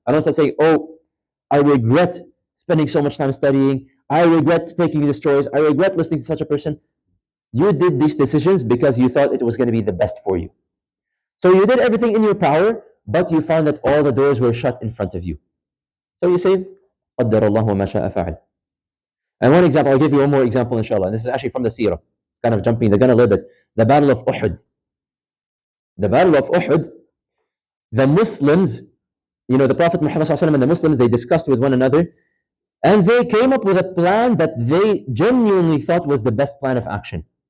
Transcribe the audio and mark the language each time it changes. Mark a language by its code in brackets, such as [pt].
[en] I don't start saying, oh, I regret spending so much time studying. I regret taking this choice. I regret listening to such a person. You did these decisions because you thought it was going to be the best for you. So you did everything in your power, but you found that all the doors were shut in front of you. So you say, [ar] قدر الله ما شاء فعل. [en] And one example, I'll give you one more example, inshallah. And this is actually from the Seerah. It's kind of jumping the gun a little bit. The Battle of Uhud. The Battle of Uhud, the Muslims, the Prophet Muhammad ﷺ and the Muslims, they discussed with one another, and they came up with a plan that they genuinely thought was the best plan of action.